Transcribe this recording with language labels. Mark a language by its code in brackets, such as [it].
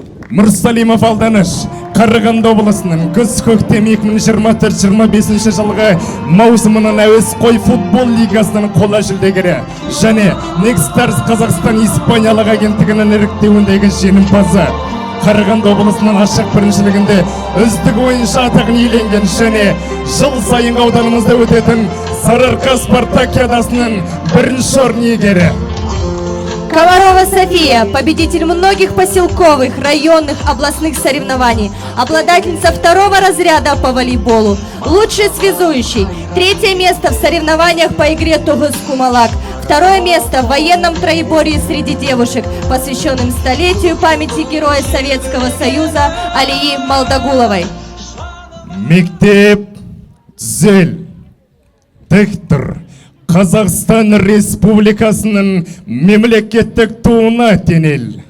[kk] Мұрсалимов Алданыш Қарағанды облысының күз-көктем 2024-25 жылғы маусымының әуесқой футбол лигасының қола жүлдегері және Next Stars Қазақстан Испаниялық агенттігінің іріктеуіндегі жеңімпазы. Қарағанды облысының ашық біріншілігінде үздік ойыншы атағын иеленген және жыл сайын ауданымызда өтетін Сарыарқа спартакиадасының бірінші орын иегері. [ru] Комарова София, победитель многих поселковых, районных, областных соревнований, обладательница 2-го разряда по волейболу, лучший связующий, 3-е место в соревнованиях по игре Тугыс-Кумалак, 2-е место в военном троеборье среди девушек, посвященным столетию памяти героя Советского Союза Алии Молдагуловой. [kk] Мектеп зел тіктір Қазақстан Республикасының мемлекеттік туына тенел.